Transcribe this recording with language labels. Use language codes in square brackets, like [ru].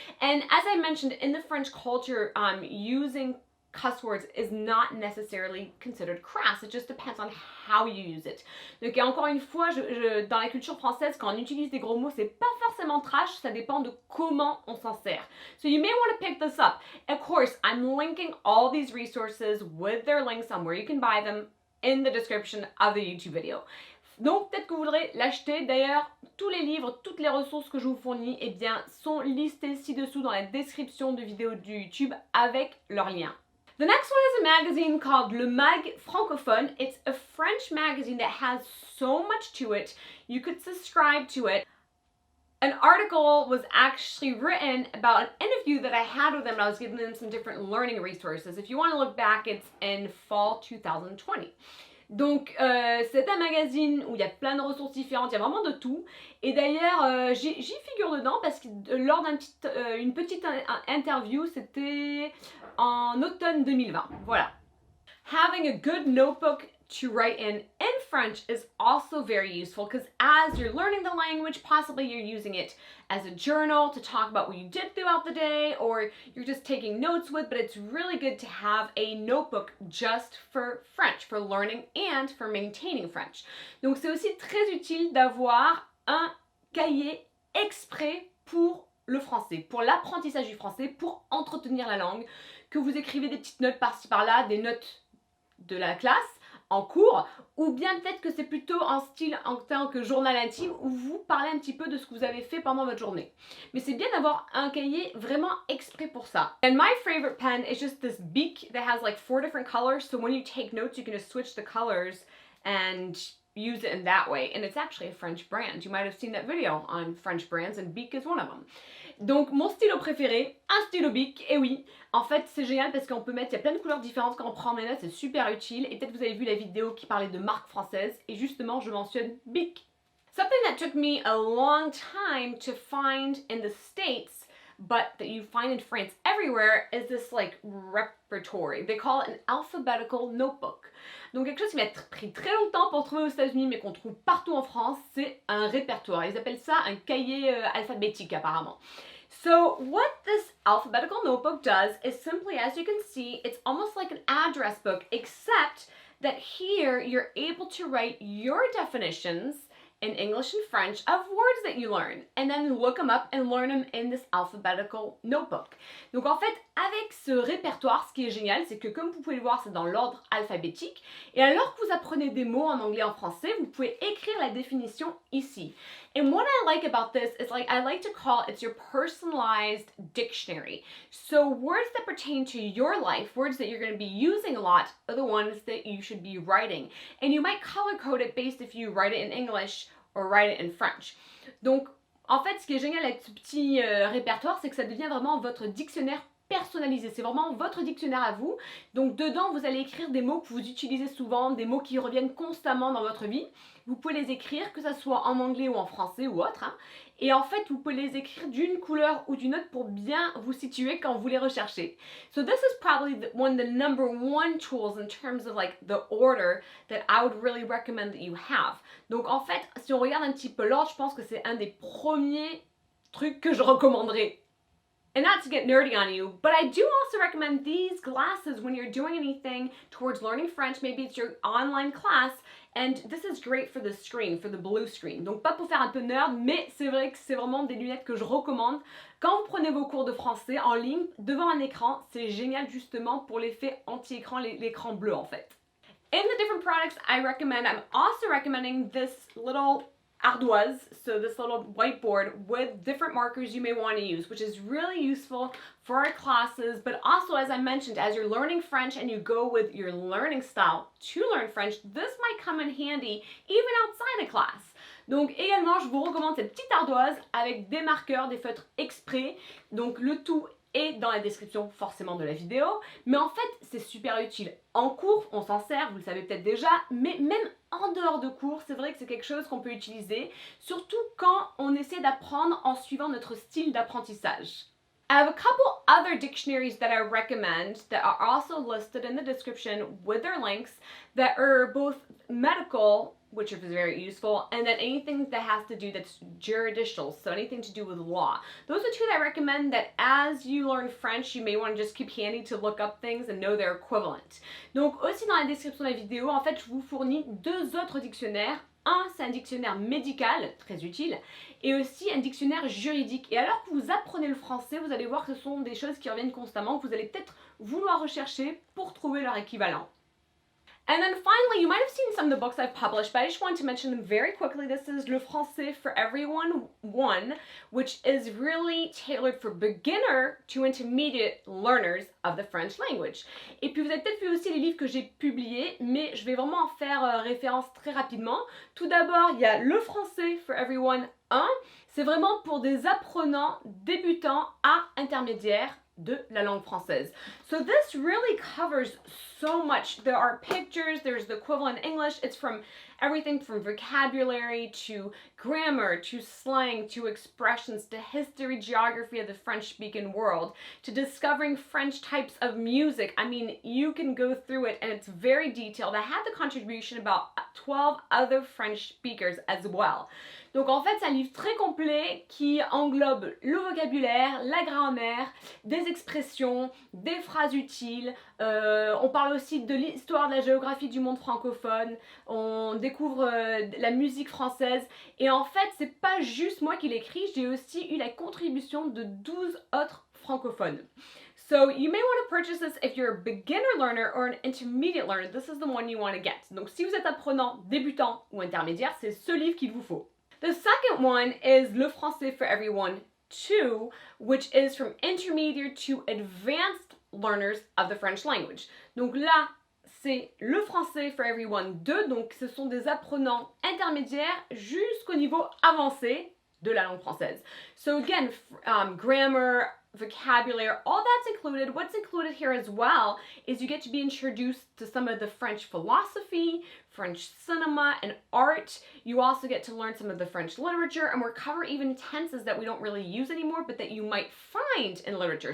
[en] And as I mentioned, in the French culture, using cuss words is not necessarily considered crass. It just depends on how you use it. [fr] Donc encore une fois, dans la culture française, quand on utilise des gros mots, c'est pas forcément trash, ça dépend de comment on s'en sert. [en] So you may want to pick this up. Of course, I'm linking all these resources with their links on where you can buy them in the description of the YouTube video. [fr] Donc peut-être que vous voudrez l'acheter. D'ailleurs, tous les livres, toutes les ressources que je vous fournis, eh bien, sont listées ci-dessous dans la description de vidéo du YouTube avec leurs liens. [en] The next one is a magazine called Le Mag Francophone. It's a French magazine that has so much to it. You could subscribe to it. An article was actually written about an interview that I had with them, and I was giving them some different learning resources. If you want to look back, it's in fall 2020. [fr] Donc c'est un magazine où il y a plein de ressources différentes, il y a vraiment de tout. Et d'ailleurs j'y figure dedans parce que lors d'une petite interview, c'était en automne 2020. Voilà. [en] Having a good notebook to write in French is also very useful because as you're learning the language, possibly you're using it as a journal to talk about what you did throughout the day, or you're just taking notes with, but it's really good to have a notebook just for French, for learning and for maintaining French. [fr] Donc c'est aussi très utile d'avoir un cahier exprès pour le français, pour l'apprentissage du français, pour entretenir la langue, que vous écrivez des petites notes par-ci par-là, des notes de la classe, en cours, ou bien peut-être que c'est plutôt en style en tant que journal intime où vous parlez un petit peu de ce que vous avez fait pendant votre journée. Mais c'est bien d'avoir un cahier vraiment exprès pour ça. [en] And my favorite pen is just this Bic that has like 4 different colors, so when you take notes you can just switch the colors and use it in that way. And it's actually a French brand. You might have seen that video on French brands and Bic is one of them. [fr] Donc mon stylo préféré, un stylo Bic, et oui, en fait c'est génial parce qu'on peut mettre, il y a plein de couleurs différentes quand on prend mes notes, c'est super utile, et peut-être vous avez vu la vidéo qui parlait de marques françaises, et justement je mentionne Bic. [en] Something that took me a long time to find in the States, but that you find in France everywhere, is this like repertory. They call it an alphabetical notebook. [fr] Donc quelque chose qui m'a pris très longtemps pour trouver aux États-Unis mais qu'on trouve partout en France, c'est un répertoire. Ils appellent ça un cahier alphabétique apparemment. [en] So what this alphabetical notebook does is simply, as you can see, it's almost like an address book, except that here you're able to write your definitions in English and French of words that you learn, and then look them up and learn them in this alphabetical notebook. [fr] Donc en fait, avec ce répertoire, ce qui est génial, c'est que comme vous pouvez le voir, c'est dans l'ordre alphabétique, et alors que vous apprenez des mots en anglais et en français, vous pouvez écrire la définition ici. [en] And what I like about this is I like to call it's your personalized dictionary. So words that pertain to your life, words that you're going to be using a lot, are the ones that you should be writing. And you might color code it based if you write it in English or write it in French. [fr] Donc, en fait, ce qui est génial avec ce petit répertoire, c'est que ça devient vraiment votre dictionnaire personnalisé. C'est vraiment votre dictionnaire à vous. Donc dedans, vous allez écrire des mots que vous utilisez souvent, des mots qui reviennent constamment dans votre vie. Vous pouvez les écrire, que ce soit en anglais ou en français ou autre. Hein. Et en fait, vous pouvez les écrire d'une couleur ou d'une autre pour bien vous situer quand vous les recherchez. [en] So this is probably one of the #1 tools in terms of like the order that I would really recommend that you have. [fr] Donc en fait, si on regarde un petit peu l'ordre, je pense que c'est un des premiers trucs que je recommanderais. [en] And not to get nerdy on you, but I do also recommend these glasses when you're doing anything towards learning French. Maybe it's your online class, and this is great for the screen, for the blue screen. [fr] Donc pas pour faire un peu nerd, mais c'est vrai que c'est vraiment des lunettes que je recommande. Quand vous prenez vos cours de français en ligne, devant un écran, c'est génial justement pour l'effet anti-écran, l'écran bleu en fait. [en] In the different products I recommend, I'm also recommending this little ardoise, so this little whiteboard with different markers you may want to use, which is really useful for our classes, but also, as I mentioned, as you're learning French and you go with your learning style to learn French, this might come in handy even outside of class. [fr] Donc également, je vous recommande cette petite ardoise avec des marqueurs, des feutres exprès, donc le tout est dans la description forcément de la vidéo, mais en fait c'est super utile. En cours, on s'en sert, vous le savez peut-être déjà, mais même en dehors de cours, c'est vrai que c'est quelque chose qu'on peut utiliser, surtout quand on essaie d'apprendre en suivant notre style d'apprentissage. [en] I have a couple other dictionaries that I recommend that are also listed in the description with their links that are both medical, which is very useful, and then anything that has to do that's juridical, so anything to do with law. Those are two that I recommend that as you learn French, you may want to just keep handy to look up things and know their equivalent. [fr] Donc aussi dans la description de la vidéo, en fait, je vous fournis 2 autres dictionnaires. Un, c'est un dictionnaire médical, très utile, et aussi un dictionnaire juridique. Et alors que vous apprenez le français, vous allez voir que ce sont des choses qui reviennent constamment, que vous allez peut-être vouloir rechercher pour trouver leur équivalent. [en] And then finally, you might have seen some of the books I've published, but I just wanted to mention them very quickly. This is Le Français for Everyone 1, which is really tailored for beginner to intermediate learners of the French language. [fr] Et puis vous avez peut-être vu aussi les livres que j'ai publiés, mais je vais vraiment en faire référence très rapidement. Tout d'abord, il y a Le Français for Everyone 1. C'est vraiment pour des apprenants débutants à intermédiaires de la langue française. [en] So this really covers so much. There are pictures, there's the equivalent in English. It's from everything from vocabulary to grammar to slang to expressions to history, geography of the French-speaking world to discovering French types of music. I mean, you can go through it and it's very detailed. I have the contribution about 12 other French speakers as well. [fr] Donc en fait, c'est un livre très complet qui englobe le vocabulaire, la grammaire, des expressions, des phrases utiles. On parle aussi de l'histoire de la géographie du monde francophone, découvre la musique française. Et en fait, c'est pas juste moi qui l'écris, j'ai aussi eu la contribution de 12 autres francophones. [en] So you may want to purchase this if you're a beginner learner or an intermediate learner. This is the one you want to get. [fr] Donc si vous êtes apprenant, débutant ou intermédiaire, c'est ce livre qu'il vous faut. [en] The second one is Le Français for Everyone 2, which is from intermediate to advanced learners of the French language. [fr] Donc là, c'est Le Français for Everyone 2, donc ce sont des apprenants intermédiaires jusqu'au niveau avancé de la langue française. [en] So again, grammar, vocabulary, all that's included. What's included here as well is you get to be introduced to some of the French philosophy, French cinema, and art. You also get to learn some of the French literature, and we'll cover even tenses that we don't really use anymore, but that you might find in literature.